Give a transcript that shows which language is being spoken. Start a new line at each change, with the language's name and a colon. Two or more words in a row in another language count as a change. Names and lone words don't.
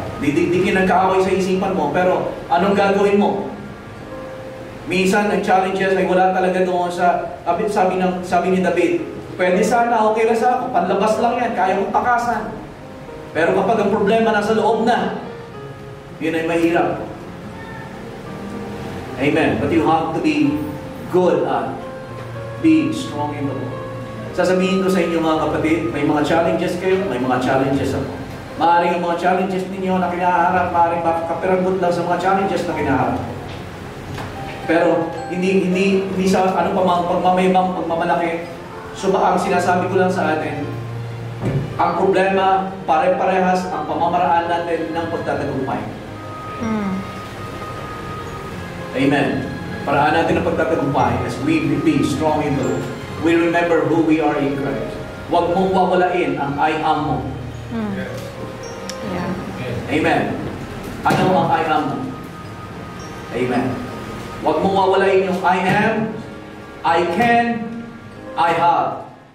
Filipino: Di nagkaaway sa isipan mo, pero anong gagawin mo? Minsan, ang challenges ay wala talaga doon sa, sabi ni David, pwede sana, okay lang sa ako, panlabas lang yan, kaya kong takasan. Pero kapag ang problema nasa loob na, yun ay mahirap. Amen.
English: But you have to be good at being strong in the Lord.
Filipino: Sasabihin ko sa inyo mga kapatid, may mga challenges kayo, may mga challenges ako. Maaaring ang mga challenges ninyo na kinaharap, maaaring makakapiragot lang sa mga challenges na kinaharap. Pero hindi sa ano pa mga pagmamayabang, pagmamalaki. So ang sinasabi ko lang sa atin, ang problema, pare-parehas ang pamamaraan natin ng pagtatagumpay. Amen. Paraan natin ng pagtatagumpay
English: as we be strong in the Lord. We remember who we are in Christ.
Filipino: Huwag mong wawalain ang
English: I am
Filipino: mo. Yeah. Amen. Ano ang
English: I am
Filipino: mo? Amen. Huwag mong wawalain yung
English: I am, I can, I have.